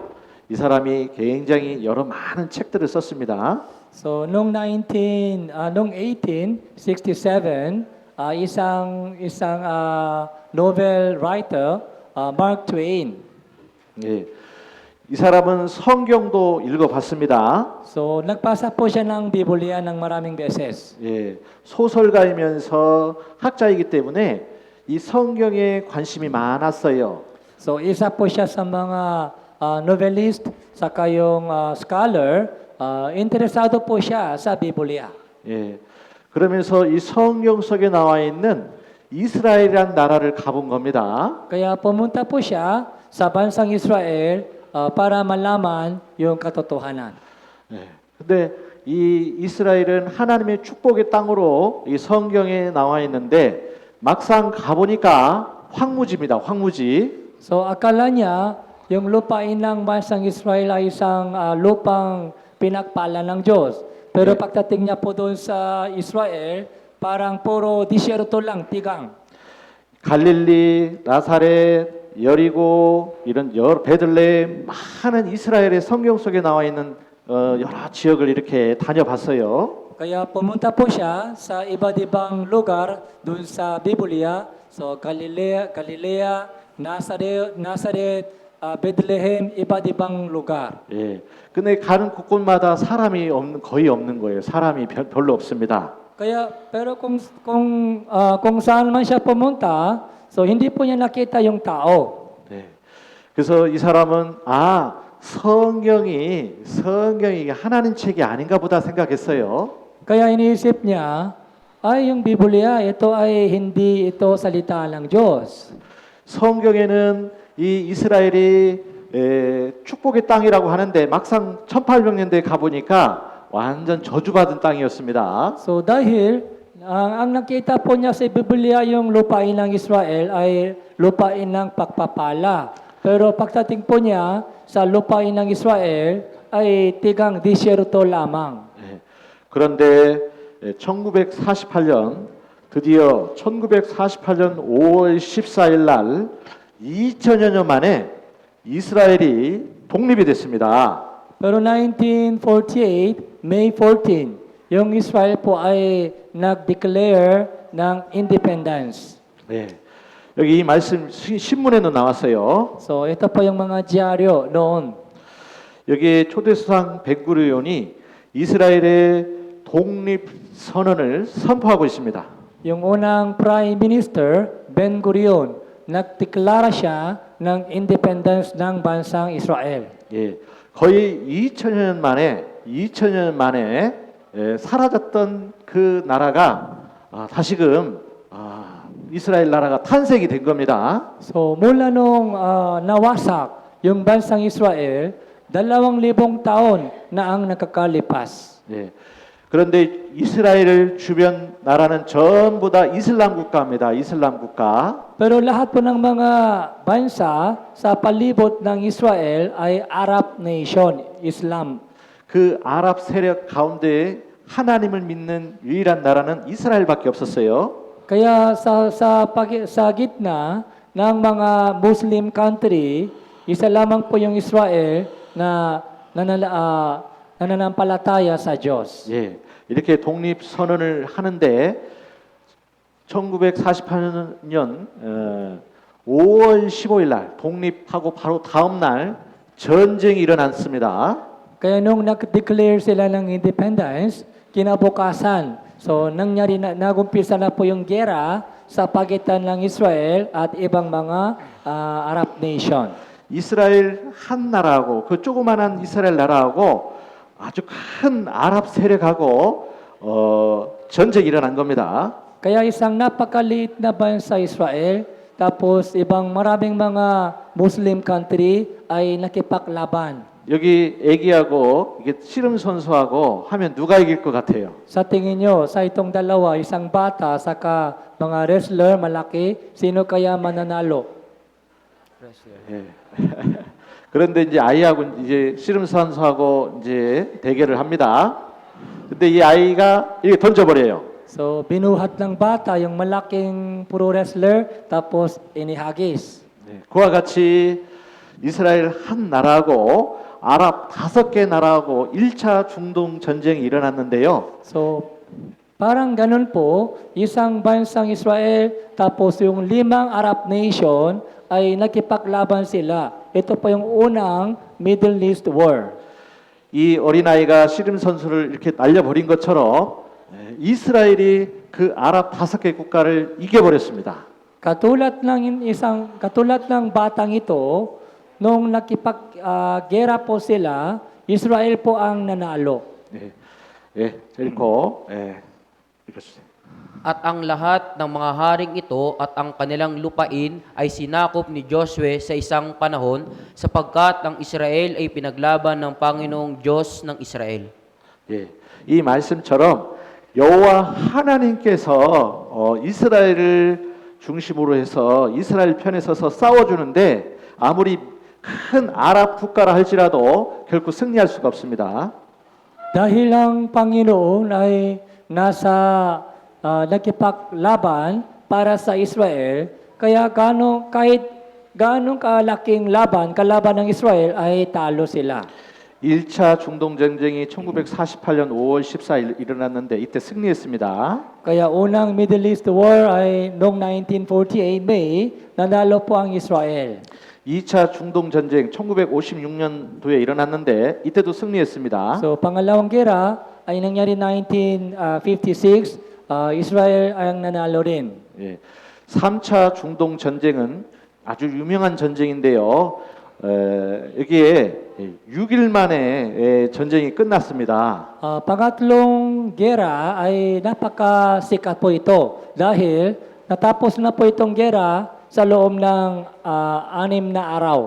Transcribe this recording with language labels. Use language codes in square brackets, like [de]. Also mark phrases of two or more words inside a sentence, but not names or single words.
[ko] 이 사람이 굉장히 여러 많은 책들을 썼습니다. [tl] So noong 1867, isang [en] novel writer, [tl] Mark Twain. [ko] 예, 이 사람은 성경도 읽어봤습니다. [tl] So nagpasa po siya ng Biblia ng maraming beses. [ko] 예, 소설가이면서 학자이기 때문에 이 성경에 관심이 많았어요. [tl] So isa po siya sa mga novelist, saka yung scholar, interesado po siya sa Biblia. [ko] 예, 그러면서 이 성경 속에 나와 있는 이스라엘이란 나라를 가본 겁니다. [tl] Kaya pumunta po siya sa bansang Israel para malaman yung katotohanan. [ko] 예, 근데 이 이스라엘은 하나님의 축복의 땅으로 이 성경에 나와 있는데 막상 가보니까 황무지입니다. 황무지. [tl] So akala niya yung lupain ng bansang Israel ay isang lupang pinagpala ng Diyos. Pero pagdating niya po doon sa Israel, parang puro disyerto lang, tigang. [ko] 갈릴리, 나사렛, 여리고 이런 여러 베들레헴 많은 이스라엘의 성경 속에 나와 있는 여러 지역을 이렇게 다녀봤어요. [tl] Kaya pumunta po siya sa iba't ibang lugar doon sa Biblia. So Galilea, Nazareth, Bethlehem, iba't ibang lugar. [ko] 예. 근데 가는 곳곳마다 사람이 거의 없는 거예요. 사람이 별로 없습니다. [tl] Kaya pero kung saan man siya pumunta, so hindi po niya nakita yung tao. 네. [ko] 그래서 이 사람은 성경이 하나님 책이 아닌가 보다 생각했어요. [tl] Kaya iniisip niya, ay yung Biblia, ito ay hindi ito salita ng Diyos. [ko] 성경에는 이 이스라엘이 축복의 땅이라고 하는데 막상 1800년대에 가보니까 완전 저주받은 땅이었습니다. [tl] So dahil ang nakita po niya sa Biblia yung lupain ng Israel ay lupain ng pagpapala. Pero pagdating po niya sa lupain ng Israel ay tigang disyerto lamang. [ko] 예. 그런데 1948년 드디어 1948년 5월 14일 날 2000여 년 만에 이스라엘이 독립이 됐습니다. [tl] Pero 1948, May 14, yung Israel po ay nag-declare ng independence. [ko] 네. 여기 이 말씀 신문에도 나왔어요. [tl] So ito po yung mga dyaryo noon. [ko] 여기 초대수상 벤구르 의원이 이스라엘의 독립 선언을 선포하고 있습니다. [tl] Yung unang [en] Prime Minister, [tl] Ben-Gurion, nagdeklara siya ng independence ng bansang Israel. [ko] 예. 거의 2000년 만에 사라졌던 그 나라가 다시금 이스라엘 나라가 탄생이 된 겁니다. [tl] So mula nung nawasak yung bansang Israel, 2,000 taon na ang nakakalipas. [ko] 예. 그런데 이스라엘 주변 나라는 전부 다 이슬람 국가입니다. 이슬람 국가. [tl] Pero lahat po ng mga bansa sa palibot ng Israel ay [en] Arab nation, [tl] Islam. [ko] 그 아랍 세력 가운데 하나님을 믿는 유일한 나라는 이스라엘밖에 없었어요. [tl] Kaya sa gitna ng mga [en] Muslim country, [tl] isa lamang po yung Israel na nananampalataya sa Diyos. [ko] 예, 이렇게 독립 선언을 하는데 1948년 5월 15일 날 독립하고 바로 다음 날 전쟁이 일어났습니다. [tl] Kaya nung nag-declare sila ng independence, kinabukasan, so nangyari na, nagumpisa na po yung gera sa pagitan ng Israel at ibang mga [en] Arab nation. [ko] 이스라엘 한 나라하고 그 조그만한 이스라엘 나라하고 아주 큰 아랍 세력하고 전쟁이 일어난 겁니다. [tl] Kaya isang napakaliit na bansa Israel, tapos ibang maraming mga [en] Muslim country [tl] ay nakipaglaban. [ko] 여기 애기하고 이게 씨름 선수하고 하면 누가 이길 것 같아요? [tl] Sa tingin nyo, sa itong dalawa, isang bata, saka mga wrestler, malaki, sino kaya mananalo? [ko] 예. 그런데 이제 아이하고 이제 씨름 선수하고 이제 대결을 합니다. 근데 이 아이가 이렇게 던져버려요. [tl] So, binuhat ng bata yung malaking [en] pro wrestler, [tl] tapos inihagis. [ko] 네, 그와 같이 이스라엘 한 나라하고 아랍 5개 나라하고 1차 중동 전쟁이 일어났는데요. [tl] So, parang ganun po, isang bansang Israel, tapos yung 5 [en] Arab nation [tl] ay nakipaglaban sila. Ito po yung unang [en] Middle East War. [ko] 이 어린아이가 씨름 선수를 이렇게 날려버린 것처럼 이스라엘이 그 아랍 5개 국가를 이겨버렸습니다. [tl] Katulad ng batang ito, nung gera po sila, Israel po ang nanalo. [ko] 네, 예, 읽고, 읽어주세요. [tl] At ang lahat ng mga haring ito at ang kanilang lupain ay sinakop ni Josue sa isang panahon sapagkat ang Israel ay pinaglaban ng Panginoong Diyos ng Israel. [ko] 예, 이 말씀처럼 여호와 하나님께서 이스라엘을 중심으로 해서 이스라엘 편에 서서 싸워주는데 아무리 큰 아랍 국가라 할지라도 결코 승리할 수가 없습니다. [tl] Dahil ang Panginoon ay nakipaglaban para sa Israel, kaya kahit ganong kalaking kalaban ng Israel ay talo sila. [ko] 1차 중동 전쟁이 1948년 5월 14일 일어났는데 이때 승리했습니다. [tl] Kaya unang [en] Middle East War [tl] ay noong 1948 May, nanalo po ang Israel. [ko] 2차 중동 전쟁 1956년도에 일어났는데 이때도 승리했습니다. [tl] So pangalawang gera ay nangyari 1956, Israel ang nanalo rin. [ko] 예. 3차 중동 전쟁은 아주 유명한 전쟁인데요. 여기에 6일 만에 전쟁이 끝났습니다. [tl] Pangatlong gera ay napakasikat po ito dahil natapos na po itong gera sa loob ng 6 na araw.